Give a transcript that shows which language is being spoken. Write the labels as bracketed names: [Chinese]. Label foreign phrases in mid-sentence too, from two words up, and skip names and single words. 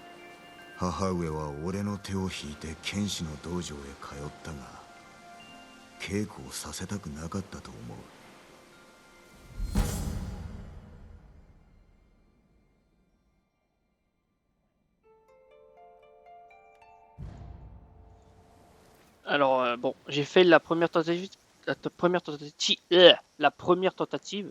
[Japanese] 母上は俺の手を引いて剣士の道場へ通ったが、稽古をさせたくなかったと思う。 [French] Alors bon, j'ai fait la première tentative, la première tentative.